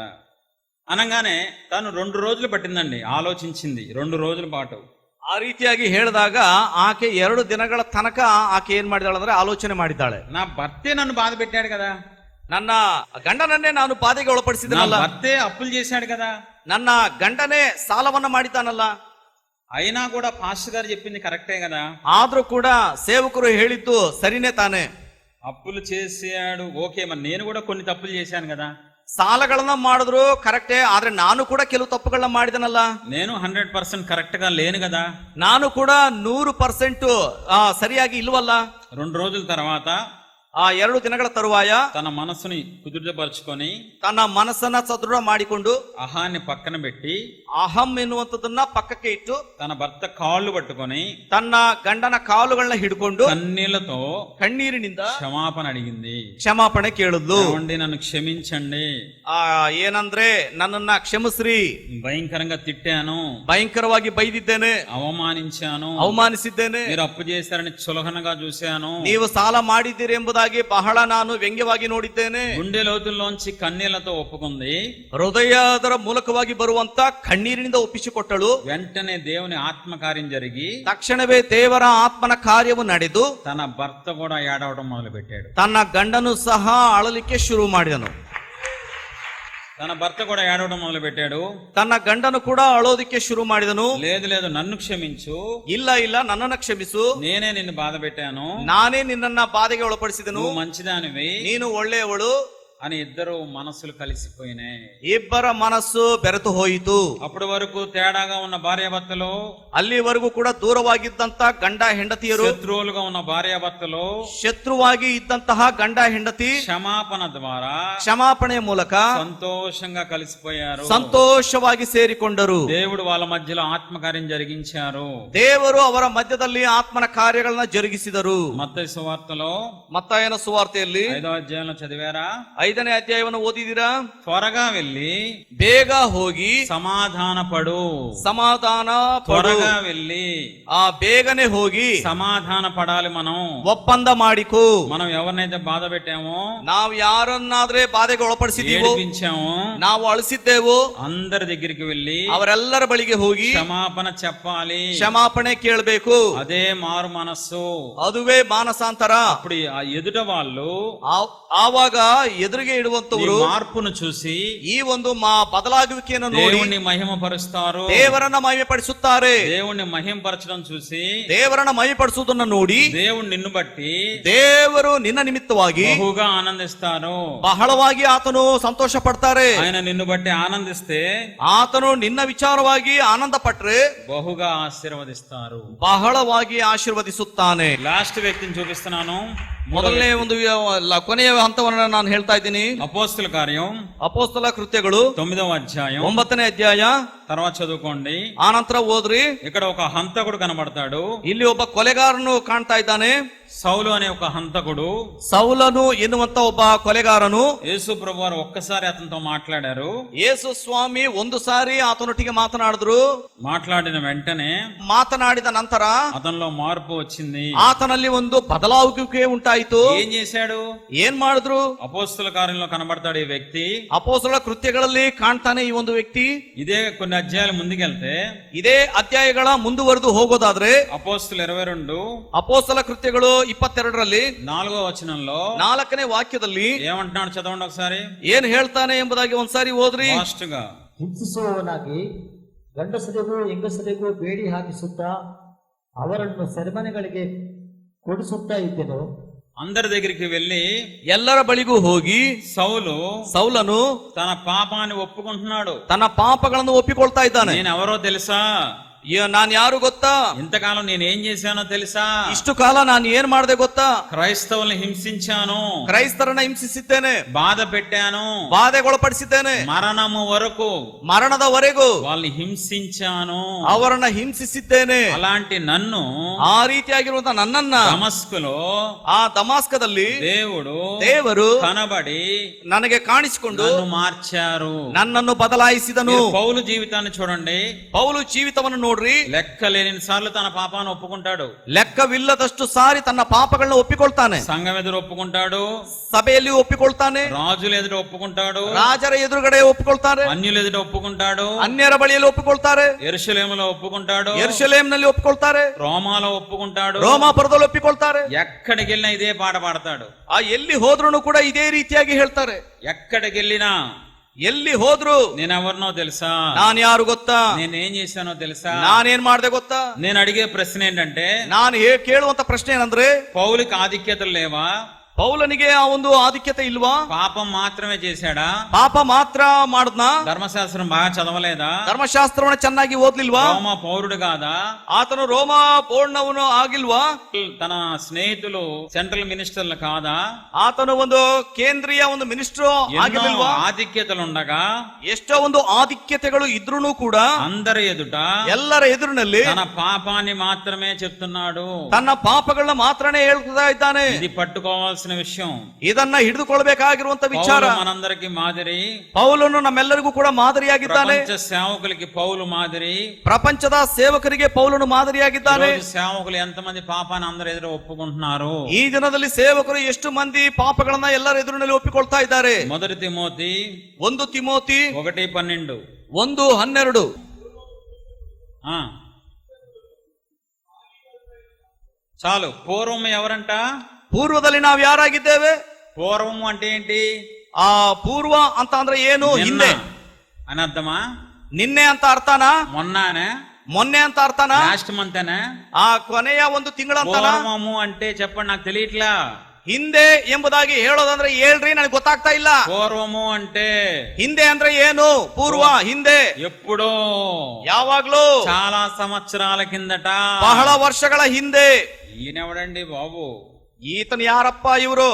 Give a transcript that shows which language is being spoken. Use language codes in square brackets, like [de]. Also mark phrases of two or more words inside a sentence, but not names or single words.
[te] అనగానే తను 2 రోజులు పట్టిందండి, ఆలోచించింది 2 రోజుల పాటు. [kn] ಆ ರೀತಿಯಾಗಿ ಹೇಳಿದಾಗ ಆಕೆ 2 ದಿನಗಳ ತನಕ ಆಕೆ ಏನ್ ಮಾಡಿದಾಳೆ ಅಂದ್ರೆ ಆಲೋಚನೆ ಮಾಡಿದ್ದಾಳೆ. [te] నా భర్తే నన్ను బాధ పెట్టాడు కదా, [kn] ನನ್ನ ಗಂಡನನ್ನೇ ನಾನು ಬಾಧೆಗೆ ಒಳಪಡಿಸಿದನಲ್ಲ, [te] భర్తే అప్పులు చేశాడు కదా, [kn] ನನ್ನ ಗಂಡನೇ ಸಾಲವನ್ನ ಮಾಡಿದ್ದಾನಲ್ಲ. [te] అయినా కూడా పాస్టర్ గారు చెప్పింది కరెక్టే కదా. [kn] ಆದ್ರೂ ಕೂಡ ಸೇವಕರು ಹೇಳಿದ್ದು ಸರಿನೇ ತಾನೆ. [te] అప్పులు చేశాడు, ఓకే. మరి నేను కూడా కొన్ని తప్పులు చేశాను కదా. [kn] ಸಾಲಗಳನ್ನ ಮಾಡಿದ್ರು ಕರೆಕ್ಟೇ, ಆದ್ರೆ ನಾನು ಕೂಡ ಕೆಲವು ತಪ್ಪುಗಳನ್ನ ಮಾಡಿದನಲ್ಲ. [te] నేను 100% ಕರೆಕ್ಟ್ గా లేను కదా. [kn] ನಾನು ಕೂಡ 100% ಸರಿಯಾಗಿ ಇಲ್ವಲ್ಲ. [te] 2 రోజుల తర్వాత [kn] 2 ದಿನಗಳ ತರುವಾಯ [te] తన మనసుని కుదుటపరుచుకొని, [kn] ತನ್ನ ಮನಸ್ಸನ್ನ ಸದೃಢ ಮಾಡಿಕೊಂಡು, [te] అహాన్ని పక్కన పెట్టి, [kn] ಅಹಂ ಎನ್ನುವಂಥದ್ದನ್ನ ಪಕ್ಕಕ್ಕೆ ಇಟ್ಟು, [te] తన భర్త కాళ్ళు పట్టుకొని, [kn] ತನ್ನ ಗಂಡನ ಕಾಲುಗಳನ್ನ ಹಿಡ್ಕೊಂಡು [te] కన్నీళ్లతో [kn] ಕಣ್ಣೀರಿನಿಂದ [te] క్షమాపణ అడిగింది. [kn] ಕ್ಷಮಾಪಣೆ ಕೇಳಿದ್ಲು. [te] ఏమండి, నన్ను క్షమించండి, [kn] ಏನಂದ್ರೆ ನನ್ನನ್ನ ಕ್ಷಮಿಸ್ರಿ, [te] భయంకరంగా తిట్టాను, [kn] ಭಯಂಕರವಾಗಿ ಬೈದಿದ್ದೇನೆ, ಅವಮಾನಿಸಿದ್ದೇನೆ, [te] మీరు అప్పు చేశారని చులకనగా చూశాను, [kn] ನೀವು ಸಾಲ ಮಾಡಿದ್ದೀರಿ ಎಂಬುದಾಗಿ ಬಹಳ ನಾನು ವ್ಯಂಗ್ಯವಾಗಿ ನೋಡಿದ್ದೇನೆ. [te] గుండె లోతుల్లోంచి కన్నీళ్లతో ఒప్పుకుంది. [kn] ಹೃದಯದ ಮೂಲಕವಾಗಿ ಬರುವಂತ ಕಣ್ಣೀರಿನಿಂದ ಒಪ್ಪಿಸಿಕೊಟ್ಟಳು. [te] వెంటనే దేవుని ఆత్మకార్యం జరిగి, [kn] ತಕ್ಷಣವೇ ದೇವರ ಆತ್ಮನ ಕಾರ್ಯವು ನಡೆದು, [te] తన భర్త కూడా ఏడవడం మొదలు పెట్టాడు. [kn] ತನ್ನ ಗಂಡನು ಸಹ ಅಳಲಿಕ್ಕೆ ಶುರು ಮಾಡಿದನು. [te] తన భర్త కూడా ఏడవడం మొదలు పెట్టాడు. [kn] ತನ್ನ ಗಂಡನು ಕೂಡ ಅಳೋದಿಕ್ಕೆ ಶುರು ಮಾಡಿದನು. [te] లేదు లేదు, నన్ను క్షమించు, [kn] ಇಲ್ಲ ಇಲ್ಲ, ನನ್ನನ್ನ ಕ್ಷಮಿಸು, [te] నేనే నిన్ను బాధ పెట్టాను, [kn] ನಾನೇ ನಿನ್ನನ್ನ ಬಾಧೆಗೆ ಒಳಪಡಿಸಿದನು, [te] నువ్వు మంచిదానివి, [kn] ನೀನು ಒಳ್ಳೆಯವಳು [te] అని ఇద్దరు మనసులు కలిసిపోయినాయి. [kn] ಇಬ್ಬರ ಮನಸ್ಸು ಬೆರೆತು ಹೋಯಿತು. [te] అప్పటి వరకు తేడాగా ఉన్న భార్యాభర్తలు, [kn] ಅಲ್ಲಿವರೆಗೂ ಕೂಡ ದೂರವಾಗಿದ್ದಂತ ಗಂಡ ಹೆಂಡತಿಯರು, [te] శత్రువులుగా ఉన్న భార్యాభర్తలు, [kn] ಶತ್ರುವಾಗಿ ಇದ್ದಂತಹ ಗಂಡ ಹೆಂಡತಿ [te] క్షమాపణ ద్వారా [kn] ಕ್ಷಮಾಪಣೆಯ ಮೂಲಕ [te] సంతోషంగా కలిసిపోయారు. [kn] ಸಂತೋಷವಾಗಿ ಸೇರಿಕೊಂಡರು. [te] దేవుడు వాళ్ళ మధ్యలో ఆత్మకార్యం జరిగించారు. [kn] ದೇವರು ಅವರ ಮಧ್ಯದಲ್ಲಿ ಆತ್ಮನ ಕಾರ್ಯಗಳನ್ನ ಜರುಗಿಸಿದರು. [te] మత్తయి సువార్తలో [kn] ಮತ್ತಾಯನ ಸುವಾರ್ತೆಯಲ್ಲಿ [te] 5వ అధ్యాయంలో చదివారా? [kn] 5ನೇ ಅಧ್ಯಾಯವನ್ನು ಓದಿದ್ದೀರಾ? [te] త్వరగా వెళ్ళి [kn] ಬೇಗ ಹೋಗಿ [te] సమాధాన పడు, [kn] ಸಮಾಧಾನ ಪಡು. [te] త్వరగా వెళ్ళి [kn] ಬೇಗನೆ ಹೋಗಿ [te] సమాధాన పడాలి. మనం [kn] ಒಪ್ಪಂದ ಮಾಡಿಕೋ. [te] మనం ఎవరినైతే బాధ పెట్టామో, [kn] ನಾವು ಯಾರನ್ನಾದ್ರೆ ಬಾಧೆಗೆ ಒಳಪಡಿಸಿದೀವೋ, [te] ఏడిపించామో, [kn] ನಾವು ಅಳಿಸಿದ್ದೇವೋ, [te] అందరి దగ్గరికి వెళ్ళి [kn] ಅವರೆಲ್ಲರ ಬಳಿಗೆ ಹೋಗಿ [te] క్షమాపణ చెప్పాలి. [kn] ಕ್ಷಮಾಪಣೆ ಕೇಳಬೇಕು. [te] అదే మారు మనస్సు. [kn] ಅದುವೇ ಮಾನಸಾಂತರ. [te] అప్పుడు ఆ ఎదుట వాళ్ళు [kn] ಆವಾಗ ಎದುರಿಗೆ ಇಡುವಂತವರು [te] మార్పును చూసి [kn] ಈ ಒಂದು ಬದಲಾಗುವಿಕೆಯನ್ನು ನೋಡಿ [te] దేవుణ్ణి మహిమపరుస్తారు. [kn] ದೇವರನ್ನ ಮಹಿಮೆಪಡಿಸುತ್ತಾರೆ. [te] దేవుణ్ణి మహిమపరచడం చూసి [kn] ದೇವರನ್ನ ಮಹಿಮೆಪಡಿಸುವುದನ್ನು ನೋಡಿ [te] దేవుడు నిన్ను బట్టి [kn] ದೇವರು ನಿನ್ನ ನಿಮಿತ್ತವಾಗಿ [te] బహుగా ఆనందిస్తారు. [kn] ಬಹಳವಾಗಿ ಆತನು ಸಂತೋಷ ಪಡ್ತಾರೆ. [te] ఆయన నిన్ను బట్టి ఆనందిస్తే [kn] ಆತನು ನಿನ್ನ ವಿಚಾರವಾಗಿ ಆನಂದ ಪಟ್ರೆ [te] బహుగా ఆశీర్వదిస్తారు. [kn] ಬಹಳವಾಗಿ ಆಶೀರ್ವದಿಸುತ್ತಾನೆ. [te] లాస్ట్ వ్యక్తిని చూపిస్తున్నాను. [kn] ಮೊದಲನೇ ಒಂದು ಕೊನೆಯ ಹಂತವನ್ನು ನಾನು ಹೇಳ್ತಾ ಇದ್ದೀನಿ. [te] అపోస్తుల కార్యం [kn] ಅಪೋಸ್ತಲ ಕೃತ್ಯಗಳು [te] 9వ అధ్యాయం [kn] 9ನೇ ಅಧ್ಯಾಯ. [te] తర్వాత చదువుకోండి. [kn] ಆ ನಂತರ ಓದ್ರಿ. [te] ఇక్కడ ఒక హంతకుడు కనబడతాడు. [kn] ಇಲ್ಲಿ ಒಬ್ಬ ಕೊಲೆಗಾರನು ಕಾಣ್ತಾ ಇದ್ದಾನೆ. [te] సౌలు అనే ఒక హంతకుడు, [kn] ಸೌಲನು ಎನ್ನುವಂತ ಒಬ್ಬ ಕೊಲೆಗಾರನು. [te] యేసు ప్రభువారు ఒక్కసారి అతనితో మాట్లాడారు. [kn] ಯೇಸು ಸ್ವಾಮಿ ಒಂದು ಸಾರಿ ಆತನೊಟ್ಟಿಗೆ ಮಾತನಾಡಿದ್ರು. [te] మాట్లాడిన వెంటనే [kn] ಮಾತನಾಡಿದ ನಂತರ [te] అతనిలో మార్పు వచ్చింది. [kn] ಆತನಲ್ಲಿ ಒಂದು ಬದಲಾವಣೆ ಉಂಟಾಯಿತು. [te] ఏం చేశాడు? [kn] ಏನ್ ಮಾಡಿದ್ರು? [te] అపోస్తుల కార్యంలో కనబడతాడు ఈ వ్యక్తి. [kn] ಅಪೋಸ್ತಲ ಕೃತ್ಯಗಳಲ್ಲಿ ಕಾಣ್ತಾನೆ ಈ ಒಂದು ವ್ಯಕ್ತಿ. [te] ఇదే కొన్ని అధ్యాయాలు ముందుకెళ్తే, [kn] ಇದೇ ಅಧ್ಯಾಯಗಳ ಮುಂದುವರೆದು ಹೋಗೋದಾದ್ರೆ [te] అపోస్తుల 22 [kn] ಅಪೋಸ್ತಲ ಕೃತ್ಯಗಳು 22ರಲ್ಲಿ [te] 4వ వచనంలో [kn] 4ನೇ ವಾಕ್ಯದಲ್ಲಿ [te] ఏమంటున్నాడు? చదవండి ఒకసారి. [kn] ಏನ್ ಹೇಳ್ತಾನೆ ಎಂಬುದಾಗಿ ಒಂದ್ಸಾರಿ ಓದ್ರಿ. [te] ఫాస్ట్ గా. [kn] ಹಿಂಸಿಸುವವನಾಗಿ ಗಂಡಸರಿಗೂ ಹೆಂಗಸರಿಗೂ ಬೇಡಿ ಹಾಕಿಸುತ್ತಾ ಅವರನ್ನು ಸೆರೆಮನೆಗಳಿಗೆ ಕೊಡಿಸುತ್ತಾ ಇದ್ದೆನು. [te] అందరి దగ్గరికి వెళ్ళి [kn] ಎಲ್ಲರ ಬಳಿಗೂ ಹೋಗಿ ಸೌಲನು [te] తన పాపాన్ని ఒప్పుకుంటున్నాడు. [kn] ತನ್ನ ಪಾಪಗಳನ್ನು ಒಪ್ಪಿಕೊಳ್ತಾ ಇದ್ದಾನೆ. [te] నేను ఎవరో తెలుసా? [kn] ನಾನ್ ಯಾರು ಗೊತ್ತಾ? [te] ఇంతకాలం నేనేం చేశానో తెలుసా? [kn] ಇಷ್ಟು ಕಾಲ ನಾನು ಏನ್ ಮಾಡಿದೆ ಗೊತ್ತಾ? [te] క్రైస్తవుల్ని హింసించాను, [kn] ಕ್ರೈಸ್ತರನ್ನ ಹಿಂಸಿಸಿದ್ದೇನೆ, [te] బాధ పెట్టాను, [kn] ಬಾಧೆಗೊಳಪಡಿಸಿದ್ದೇನೆ, [te] మరణము వరకు [kn] ಮರಣದವರೆಗೂ [te] వాళ్ళని హింసించాను, [kn] ಅವರನ್ನ ಹಿಂಸಿಸಿದ್ದೇನೆ. [te] అలాంటి నన్ను, [kn] ಆ ರೀತಿಯಾಗಿರುವಂತ ನನ್ನನ್ನ [te] దమస్కులో, [kn] ಆ ದಮಾಸ್ಕದಲ್ಲಿ ದೇವರು [te] కనబడి [kn] ನನಗೆ ಕಾಣಿಸಿಕೊಂಡು [te] నన్ను మార్చారు, [kn] ನನ್ನನ್ನು ಬದಲಾಯಿಸಿದನು. [te] పౌలు జీవితాన్ని చూడండి. [kn] ಪೌಲು ಜೀವಿತವನ್ನು ನೋಡ್ರಿ. [te] లెక్కలేని సార్లు తన పాపాన్ని ఒప్పుకుంటాడు. [kn] ಲೆಕ್ಕವಿಲ್ಲದಷ್ಟು ಸಾರಿ ತನ್ನ ಪಾಪಗಳನ್ನ ಒಪ್ಪಿಕೊಳ್ತಾನೆ. [te] సంఘం ఎదురు ఒప్పుకుంటాడు, [kn] ಸಭೆಯಲ್ಲಿ ಒಪ್ಪಿಕೊಳ್ತಾನೆ, [te] రాజుల ఎదురు ఒప్పుకుంటాడు, [kn] ರಾಜರ ಎದುರುಗಡೆ ಒಪ್ಪಿಕೊಳ್ತಾರೆ, [te] అన్యుల ఎదురు ఒప్పుకుంటాడు, [kn] ಅನ್ಯರ ಬಳಿಯಲ್ಲಿ ಒಪ್ಪಿಕೊಳ್ತಾರೆ, [te] యెరూషలేములో ఒప్పుకుంటాడు, [kn] ಯೆರೂಸಲೇಮಿನಲ್ಲಿ ಒಪ್ಪಿಕೊಳ್ತಾರೆ, [te] రోమాలో ఒప్పుకుంటాడు, [kn] ರೋಮಾಪುರದಲ್ಲಿ ಒಪ್ಪಿಕೊಳ್ತಾರೆ. [te] ఎక్కడికి వెళ్ళినా ఇదే పాట పాడతాడు. [kn] ಆ ಎಲ್ಲಿ ಹೋದ್ರೂ ಕೂಡ ಇದೇ ರೀತಿಯಾಗಿ ಹೇಳ್ತಾರೆ. [te] ఎక్కడికి వెళ్ళినా [kn] ಎಲ್ಲಿ ಹೋದ್ರು [te] నేనెవరినో తెలుసా, [kn] ನಾನು ಯಾರು ಗೊತ್ತಾ, [te] నేనేం చేశానో తెలుసా, [kn] ನಾನೇನ್ ಮಾಡ್ದೆ ಗೊತ್ತಾ. [te] నేను అడిగే ప్రశ్న ఏంటంటే, [kn] ನಾನು ಕೇಳುವಂತ ಪ್ರಶ್ನೆ ಏನಂದ್ರೆ, [te] పౌలుకి ఆధిక్యతలు లేవా? [kn] ಪೌಲನಿಗೆ ಆ ಒಂದು ಆಧಿಕ್ಯತೆ ಇಲ್ವಾ? [te] పాపం మాత్రమే చేశాడా? [kn] ಪಾಪ ಮಾತ್ರ ಮಾಡದ್ನ? [te] ధర్మశాస్త్రం బాగా చదవలేదా? [kn] ಧರ್ಮಶಾಸ್ತ್ರವನ್ನ ಚೆನ್ನಾಗಿ ಓದ್ಲಿಲ್ವಾ? [te] రోమా పౌరుడు కాదా? [kn] ಆತನು ರೋಮ ಪೌರ್ಣವನು ಆಗಿಲ್ವಾ? [te] తన స్నేహితులు [en] central ministers [te] కాదా? [kn] ಆತನು ಒಂದು ಕೇಂದ್ರೀಯ ಒಂದು ಮಿನಿಸ್ಟರ್ ಆಗಿಲ್ವಾ? [te] ఆధిక్యతలు ఉండగా, [kn] ಎಷ್ಟೋ ಒಂದು ಆಧಿಕ್ಯತೆಗಳು ಇದ್ರೂ ಕೂಡ [te] అందరి ఎదుట [kn] ಎಲ್ಲರ ಎದುರಿನಲ್ಲಿ [te] తన పాపాన్ని మాత్రమే చెప్తున్నాడు. [kn] ತನ್ನ ಪಾಪಗಳನ್ನ ಮಾತ್ರನೇ ಹೇಳ್ತಾ ಇದ್ದಾನೆ. [te] ఇది పట్టుకోవాల్సిన విషయం. [kn] ಇದನ್ನ ಹಿಡಿದುಕೊಳ್ಬೇಕಾಗಿರುವಂತ ವಿಚಾರ. [te] పౌలు మనందరికి మాదిరి. [kn] ಪೌಲನು ನಮ್ಮೆಲ್ಲರಿಗೂ ಕೂಡ ಮಾದರಿಯಾಗಿದ್ದಾನೆ. [te] ప్రపంచ సేవకులకి పౌలు మాదిరి. [kn] ಪ್ರಪಂಚದ ಸೇವಕರಿಗೆ ಪೌಲನು ಮಾದರಿಯಾಗಿದ್ದಾನೆ. [te] సేవకులు ఎంతమంది పాపాన్ని అందరి ఎదురు ఒప్పుకుంటున్నారు? [kn] ಈ ದಿನದಲ್ಲಿ ಸೇವಕರು ಎಷ್ಟು ಮಂದಿ ಪಾಪಗಳನ್ನ ಎಲ್ಲರ ಎದುರಿನಲ್ಲಿ ಒಪ್ಪಿಕೊಳ್ತಾ ಇದ್ದಾರೆ? [te] మొదటి తిమోతి [kn] 1 ತಿಮೋತಿ 1:12. 1:12. [te] చాలు. పూర్వం ఎవరంట? [kn] ಪೂರ್ವದಲ್ಲಿ ನಾವು ಯಾರಾಗಿದ್ದೇವೆ? [te] పూర్వం అంటే ఏంటి? [kn] ಆ ಪೂರ್ವ ಅಂತ ಅಂದ್ರೆ ಏನು? ಹಿಂದೆ [te] అని అర్థమా? [kn] ನಿನ್ನೆ ಅಂತ ಅರ್ಥನಾ? [te] మొన్ననే? [kn] ಮೊನ್ನೆ ಅಂತ ಅರ್ಥನಾ? [en] last month [te] అనే? [kn] ಆ ಕೊನೆಯ ಒಂದು ತಿಂಗಳಂತನಾ? [te] పూర్వము అంటే చెప్పండి, నాకు తెలియట్లా. [kn] ಹಿಂದೆ ಎಂಬುದಾಗಿ ಹೇಳೋದಂದ್ರೆ ಹೇಳ್ರಿ, ನನಗೆ ಗೊತ್ತಾಗ್ತಾ ಇಲ್ಲ. [te] పూర్వము అంటే [kn] ಹಿಂದೆ ಅಂದ್ರೆ ಏನು? ಪೂರ್ವ ಹಿಂದೆ, [te] ఎప్పుడో, [kn] ಯಾವಾಗ್ಲೂ, [te] చాలా సంవత్సరాల కిందట, [kn] ಬಹಳ ವರ್ಷಗಳ ಹಿಂದೆ. [te] ఈయనెవడండి బాబు? [kn] ఈతను ಯಾರಪ್ಪ ಇವರು?